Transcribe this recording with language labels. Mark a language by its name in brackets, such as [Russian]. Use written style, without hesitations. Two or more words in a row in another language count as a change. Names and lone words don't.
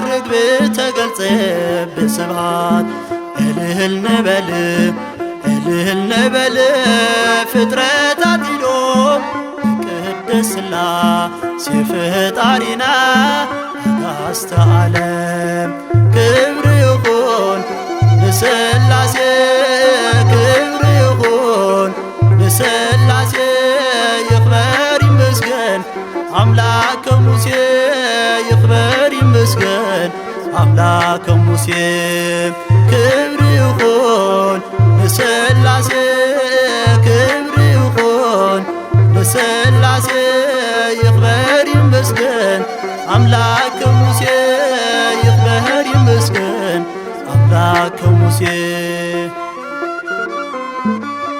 [Tigrinya] ርግቢ ተገልጸ ብስብሃት እልል ንበል እልል ንበል ፍጥረታት ኢዶም ንቅድስ ሥላሴ ፍጣሪና ኣጋዕዝተ ዓለም ክብሪ ይኹን ንስላሴ ክብሪ ይኹን ንስላሴ ይኽበር ይመስገን አምላከ [Amharic] ሙሴ ክብር ይሁን ለሥላሴ ክብር ይሁን ለሥላሴ ይክበር ይመስገን አምላከ ሙሴ ይክበር ይመስገን አምላከ ሙሴ